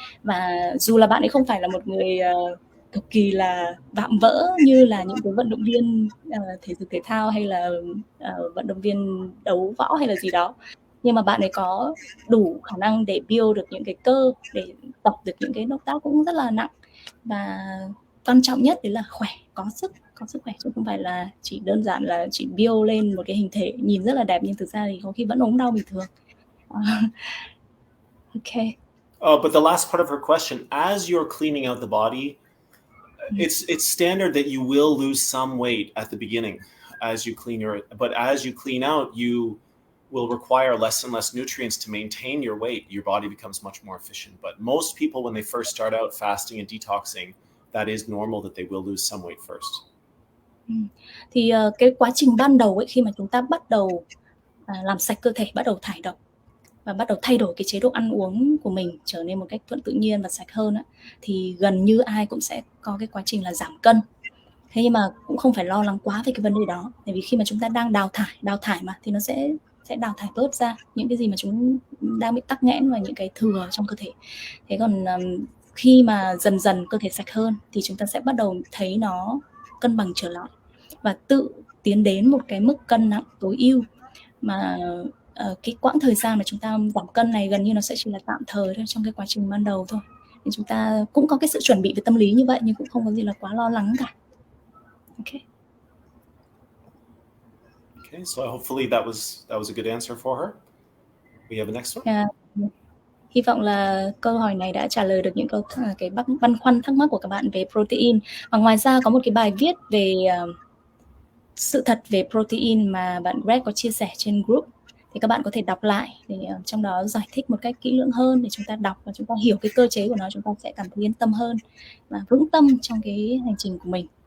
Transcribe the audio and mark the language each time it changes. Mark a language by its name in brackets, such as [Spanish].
[Vietnamese] Và dù là bạn ấy không phải là một người cực kỳ là vạm vỡ như là những cái vận động viên thể dục thể thao hay là vận động viên đấu võ hay là gì đó, nhưng mà bạn ấy có đủ khả năng để build được những cái cơ, để tập được những cái động tác cũng rất là nặng. Và quan trọng nhất đấy là khỏe, có sức khỏe, chứ không phải là chỉ đơn giản là chỉ build lên một cái hình thể nhìn rất là đẹp nhưng thực ra thì có khi vẫn ốm đau bình thường. [English] Okay. But the last part of her question, as you're cleaning out the body, it's standard that you will lose some weight at the beginning as you clean but as you clean out, you will require less and less nutrients to maintain your weight. Your body becomes much more efficient. But most people, when they first start out fasting and detoxing, that is normal that they will lose some weight first. Thì cái quá trình ban đầu ấy, khi mà chúng ta bắt đầu làm sạch cơ thể, bắt đầu thải độc và bắt đầu thay đổi cái chế độ ăn uống của mình trở nên một cách thuận tự nhiên và sạch hơn á, thì gần như ai cũng sẽ có cái quá trình là giảm cân. Thế nhưng mà cũng không phải lo lắng quá về cái vấn đề đó, bởi vì khi mà chúng ta đang đào thải mà, thì nó sẽ đào thải bớt ra những cái gì mà chúng đang bị tắc nghẽn và những cái thừa trong cơ thể. Thế còn khi mà dần dần cơ thể sạch hơn thì chúng ta sẽ bắt đầu thấy nó cân bằng trở lại và tự tiến đến một cái mức cân nặng tối ưu. Mà cái quãng thời gian mà chúng ta giảm cân này gần như nó sẽ chỉ là tạm thời thôi, trong cái quá trình ban đầu thôi. Thì chúng ta cũng có cái sự chuẩn bị về tâm lý như vậy, nhưng cũng không có gì là quá lo lắng cả. Okay. Okay, so hopefully that was a good answer for her. We have a next one. [Vietnamese] Hy vọng là câu hỏi này đã trả lời được những cái băn khoăn thắc mắc của các bạn về protein. Và ngoài ra có một cái bài viết về sự thật về protein mà bạn Greg có chia sẻ trên group, thì các bạn có thể đọc lại để trong đó giải thích một cách kỹ lưỡng hơn, để chúng ta đọc và chúng ta hiểu cái cơ chế của nó, chúng ta sẽ cảm thấy yên tâm hơn và vững tâm trong cái hành trình của mình.